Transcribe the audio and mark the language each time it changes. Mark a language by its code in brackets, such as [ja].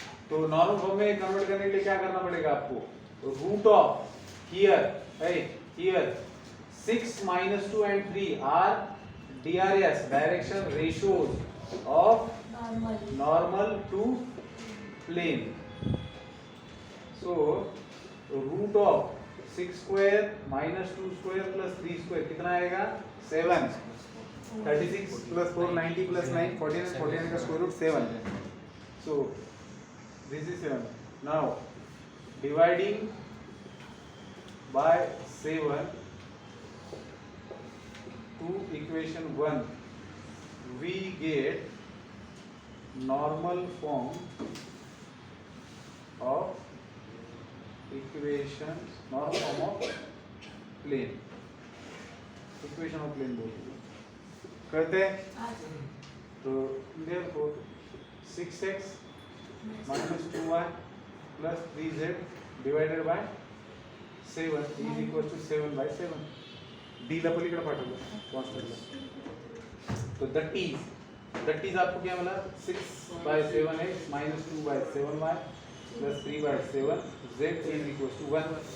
[hi] तो normal form में convert करने के लिए क्या करना पड़ेगा आपको, root of here [en] 6 minus 2 and 3 are DRS direction ratios of normal to plane. So root of 6 square minus 2 square plus 3 square [hi] कितना आएगा [en] 7. 36 plus 4 90 plus 9 49 49 का square root 7. So this is 7. Now dividing by 7 to equation 1 we get normal form of equation, normal form of plane. [hi] equation of plane बोलते हैं करते हैं. [en] तो therefore 6x minus 2y plus 3z divided by 7 is equal to 7 by 7. [mr] D ला पलीकडे पाठवलं कॉन्स्टंटला. [en] तो that is [hi] आपको क्या मिला [en] 6 by 7x minus 2 by 7y plus 3 by 7 z is equal to 1.